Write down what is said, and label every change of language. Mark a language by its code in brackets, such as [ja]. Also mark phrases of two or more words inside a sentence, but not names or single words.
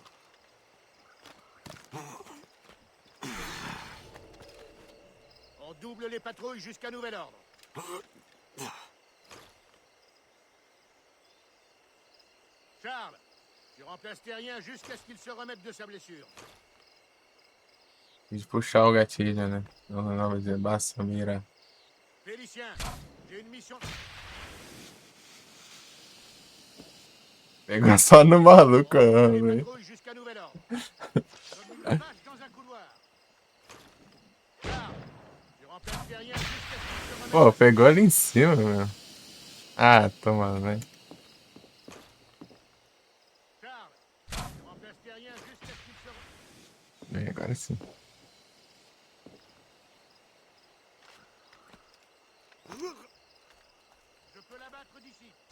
[fr] On double les patrouilles jusqu'à nouvel ordre. Charles, tu remplaces Terrien jusqu'à ce qu'il se remette de sa blessure. [pt] De puxar o gatilho, né? Não vai dizer, basta mira. [fr] Félicien, j'ai une mission. [pt] Pegou só no maluco, [fr] On double les [pt] velho. [fr] patrouilles jusqu'à nouvel ordre. Comme une vache dans un couloir. Charles, tu remplaces Terrien jusqu'à ce qu'il se remette. [pt] Pô, pegou ali em cima, meu. Ah, toma, velho. [fr] Charles, tu remplaces Terrien jusqu'à ce qu'il se remette. [pt] Agora sim. [fr] Je peux l'abattre d'ici.